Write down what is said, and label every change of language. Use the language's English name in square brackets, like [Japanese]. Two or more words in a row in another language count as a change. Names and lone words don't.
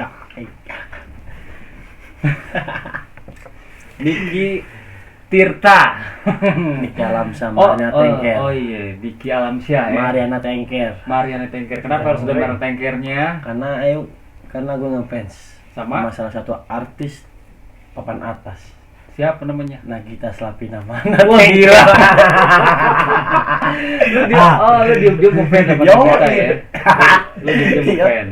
[Indonesian] Diki Tirta. Diki Alamsyah Mariana Tengker. Oh iya, Diki Alamsyah ya. Mariana Tengker. Mariana Tengker. Kenapa harus ada Tengkernya? Karena gue ngefans Sama salah satu artis papan atas. Siapa namanya? Nagita Slavina mana? Wah gila. Lu diam-diam ngefans sama Nagita ya. Lu diam-diam ngefans.